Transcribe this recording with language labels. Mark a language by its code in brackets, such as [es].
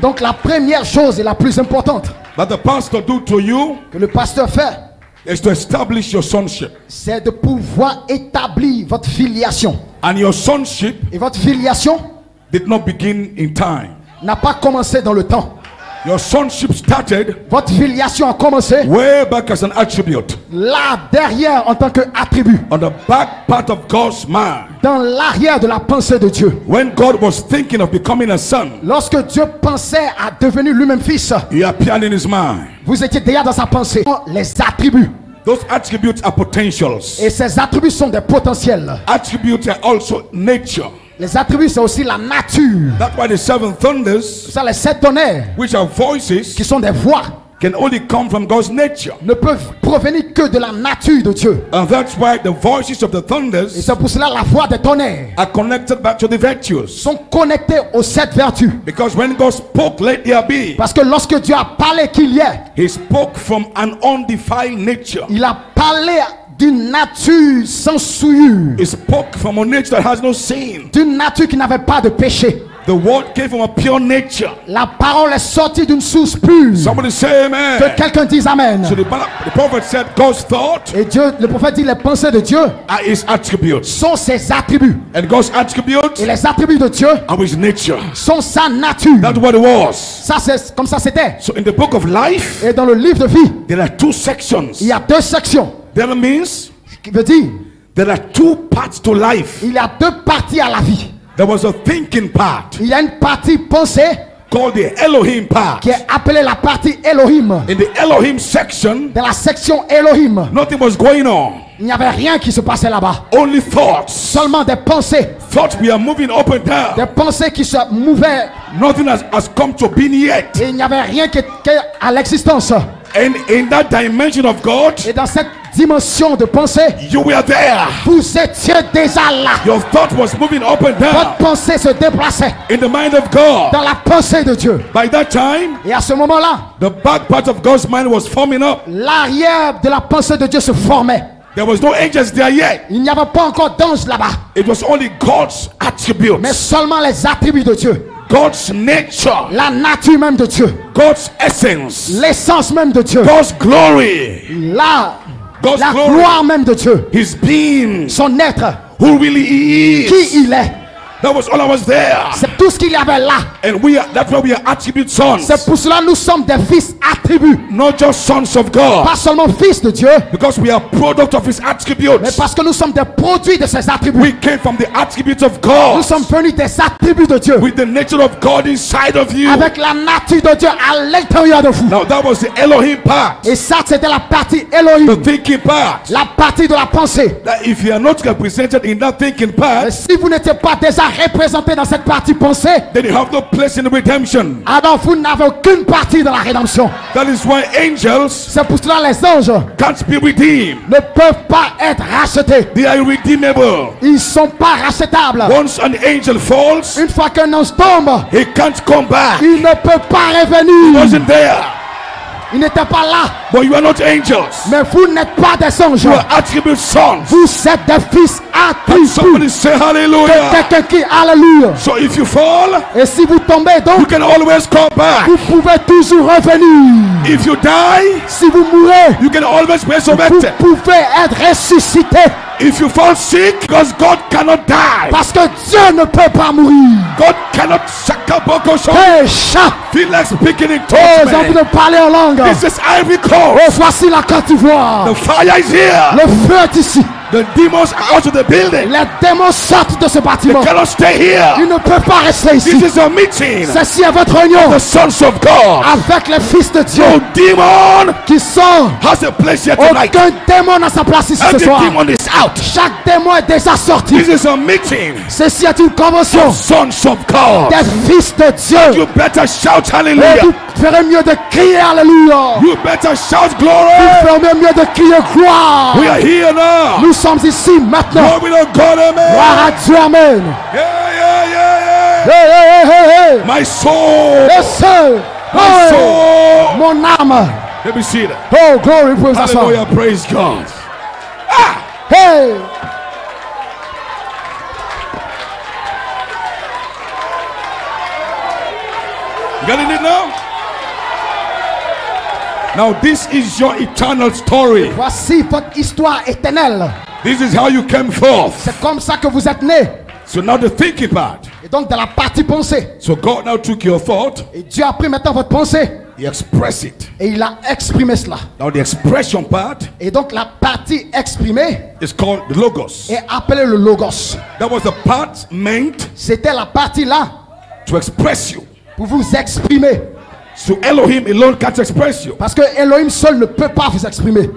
[fr] donc la première chose et la plus importante [en] that the pastor do to you [fr] que le pasteur fait, [en] is to establish your sonship. [fr] c'est de pouvoir établir votre filiation. [en] And your sonship [fr] Et votre filiation [en] did not begin in time. [fr] n'a pas commencé dans le temps. [en] Your sonship started [fr] Votre filiation a commencé [en] way back as an attribute [fr] là derrière en tant qu'attribut, [en] on the back part of God's mind. [fr] dans l'arrière de la pensée de Dieu. [en] When God was thinking of becoming a son, [fr] Lorsque Dieu pensait à devenir lui-même fils, [en] he appeared in his mind. [fr] vous étiez déjà dans sa pensée. Les attributs. [en] Those attributes are potentials. [fr] Et ces attributs sont des potentiels. [en] Attributes are also nature. [fr] Les attributs, c'est aussi la nature. [en] That's why the seven thunders, [fr] Ça, les 7 tonnerres, [en] which are voices, [fr] qui sont des voix, [en] can only come from God's nature. [fr] ne peuvent provenir que de la nature de Dieu. [en] And that's why the voices of the [fr] Et [en] thunders [fr] c'est pour cela la voix des tonnerres [en] are connected back to the virtues. [fr] sont connectés aux 7 vertus. [en] Because when God spoke, let there be, [fr] Parce que lorsque Dieu a parlé qu'il y ait, [en] he spoke from an undefined nature. [fr] il a parlé d'une nature sans souillure, [en] He spoke from a nature that has no sin. [fr] d'une nature qui n'avait pas de péché. [en] The word came from a pure nature. [fr] La parole est sortie d'une source pure. [en] Somebody say [fr] Que [en] amen. [fr] quelqu'un dise Amen. [en] So the prophet said God's thought [fr] Et Dieu, le prophète dit les pensées de Dieu [en] are his attributes. [fr] sont ses attributs. [en] And God's attributes [fr] Et les attributs de Dieu [en] are his nature. [fr] sont sa nature. [en] That's what it was. [fr] Ça, c'est comme ça c'était. [en] So in the book of life, [fr] Et dans le livre de vie, [en] there are two sections. [fr] il y a 2 sections. [en] That means [fr] Ce qui veut dire, [en] there are two parts to life. [fr] il y a 2 parties à la vie. [en] There was a thinking part [fr] Il y a une partie pensée [en] called the Elohim part. [fr] qui est appelée la partie Elohim. [en] In the Elohim section, [fr] Dans la section Elohim, [en] nothing was going on. [fr] il n'y avait rien qui se passait là-bas. [en] Only thoughts. [fr] Seulement des pensées. [en] Thoughts we are moving up and down. [fr] Des pensées qui se mouvaient. [en] Nothing has come to being yet. [fr] Et il n'y avait rien qui était à l'existence. [en] And in that dimension of God, [fr] Et dans cette dimension de pensée, [en] you were there. [fr] vous étiez déjà là. [en] Your thought was moving up and [fr] Votre [en] down [fr] pensée se déplaçait [en] in the mind of God. [fr] dans la pensée de Dieu. [en] By that time, [fr] Et à ce moment-là, [en] the back part of God's mind was forming up. [fr] l'arrière de la pensée de Dieu se formait. [en] There was no angels there yet. [fr] Il n'y avait pas encore d'anges là-bas, [en] It was only God's [fr] mais [en] attributes, [fr] seulement les attributs de Dieu. [en] God's nature, [fr] La nature même de Dieu. [en] God's essence, [fr] L'essence même de Dieu. [en] God's glory, [fr] La [en] God's glory, [fr] gloire même de Dieu. [en] His being, [fr] Son être. [en] who really He is. [fr] Qui il est. [en] That was all I was there. [fr] C'est tout ce qu'il y avait là. [en] And that's why we are attribute sons. [fr] C'est pour cela que nous sommes des fils attributs. [en] Not just sons of God. [fr] Pas seulement fils de Dieu, [en] Because we are product of His [fr] mais [en] attributes. [fr] parce que nous sommes des produits de ses attributs. [en] We came from the attributes of [fr] Nous [en] God. [fr] sommes venus des attributs de Dieu. [en] With the nature of God inside of you. [fr] Avec la nature de Dieu à l'intérieur de vous. [en] Now that was the Elohim part. [fr] Et ça, c'était la partie [en] The [fr] Elohim. [en] thinking part. [fr] La partie de la pensée. [en] That if you are not represented in that thinking part, [fr] Et si vous n'étiez pas déjà représenté dans cette partie pensée, [en] then you have no place in redemption. [fr] alors vous n'avez aucune partie dans la rédemption. [en] That is why angels [fr] C'est pour cela que les anges [en] can't be redeemed. [fr] ne peuvent pas être rachetés. [en] They are irredeemable. [fr] Ils ne sont pas rachetables. [en] Once an angel falls, [fr] Une fois qu'un ange tombe, [en] he can't come back. [fr] il ne peut pas [en] He [fr] revenir. [en] wasn't there. [fr] Ils n'étaient pas là. [en] But you are not angels. [fr] Mais vous n'êtes pas des anges. [en] You are attribute sons. [fr] Vous êtes des fils [en] Can somebody [fr] attributs. [en] say hallelujah? [fr] Quelqu'un qui alléluia. [en] So if you fall, [fr] Et si vous tombez [en] you [fr] donc, [en] can always come back. [fr] vous pouvez toujours revenir. [en] If you die, [fr] Si vous mourrez, [en] you can always be [fr] vous [en] resurrected. [fr] pouvez être ressuscité. [en] If you fall sick, because God cannot die. [fr] Parce que Dieu ne peut pas mourir. [en] God cannot shakaboko show. Hey, chat. Feel like speaking in [fr] Oh, j'ai envie [en] tongues. [fr] de parler en langue. [en] This is Ivory [fr] Oh, [en] Coast. [fr] voici la Côte d'Ivoire. [en] The fire is here. [fr] Le feu est ici. [en] The demons are out of the building. [fr] Les démons sortent de ce [en] They [fr] bâtiment. [en] cannot stay here. [fr] Ils ne peuvent pas rester [en] This [fr] ici. [en] is a meeting. [fr] Ceci est votre réunion [en] The sons of God. [fr] avec les fils de Dieu [en] No demon [fr] qui sont. [en] has a place here tonight. [fr] Aucun démon n'a sa place ici ce [en] Every [fr] soir. [en] demon is out. [fr] Chaque démon est déjà sorti. [en] This is a meeting. [fr] Ceci est une convention [en] Sons of God. [fr] des fils de Dieu. [en] You better shout [fr] Et [en] hallelujah. [fr] vous ferez mieux de crier Alléluia. [en] You better shout [fr] Vous [en] glory. [fr] ferez mieux de crier gloire. [en] We are here now. [fr] Nous sommes ici maintenant. [en] Glory to God, amen. [fr] Gloire à Dieu, amen. [en] Yeah, yeah, yeah, Hey, hey, hey, hey, yeah. My soul. [fr] hey. Seul. [en] My soul. [fr] Mon âme. [en] Let me see that. Oh, glory, [fr] vous pouvez vous asseoir. [en] Hallelujah, praise God. Hey. You getting it now? Now this is your eternal story. [fr] Voici votre histoire éternelle. [en] This is how you came forth. [fr] C'est comme ça que vous êtes nés. [en] So now the thinking part. [fr] Et donc, de la partie pensée. [en] So God now took your thought, [fr] Et Dieu a pris maintenant votre pensée. [en] He expressed it. [fr] Et il a exprimé cela. [en] Now the expression part [fr] Et donc, la partie exprimée [en] is called the logos. [fr] est appelée le logos. [en] That was the part meant [fr] C'était la partie là [en] to express you. [fr] pour vous exprimer. [en] So Elohim alone can't express you. [fr] Parce que Elohim seul ne peut pas vous exprimer.